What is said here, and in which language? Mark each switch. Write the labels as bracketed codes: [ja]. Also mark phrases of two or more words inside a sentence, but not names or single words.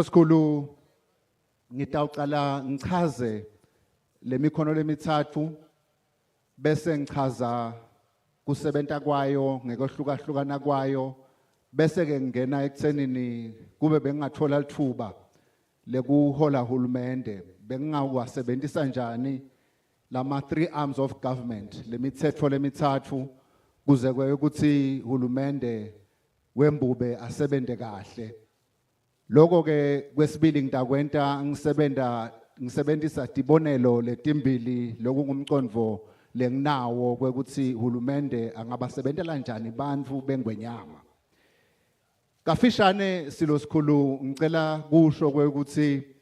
[ss] sikhulu ngitawucala ngichaze le mikhono lemithathu bese ngichaza kusebenta kwayo ngekehlukahlukana kwayo bese ke ngena ekuthenini kube bengingathola lithuba lekuhola hulumende bengingawasebentisa njani lama [en] three arms of government [ss] lemithetho lemithathu kuze kwekuthi hulumende wembube asebente kahle lokho ke kwesibili ngitakwenta ngisebentisa tibonelo letimbili lokungumcondvo lenginawo kwekuthi hulumende angabasebentela njani bantfu bengwenyama kafishane silo sikhulu ngicela kusho kwekuthi